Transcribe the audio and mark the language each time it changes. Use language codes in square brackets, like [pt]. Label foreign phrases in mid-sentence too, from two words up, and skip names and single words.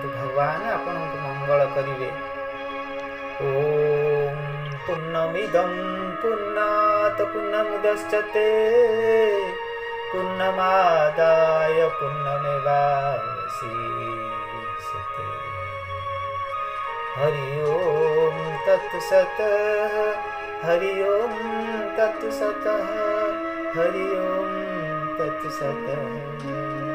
[or] ଭଗବାନ ଆପଣଙ୍କୁ ମଙ୍ଗଳ କରିବେ। [sa] ଓମ୍ ପୂର୍ଣ୍ଣମିଦଂ ପୂର୍ଣ୍ଣାତ୍ ପୂର୍ଣ୍ଣମୁଦଚ୍ୟତେ ପୂର୍ଣ୍ଣମାଦାୟ ପୂର୍ଣ୍ଣମେବାବଶିଷ୍ୟତେ। हरि ओम तत्सत्, हरि ओम तत्सत्, हरि ओम तत्सत्।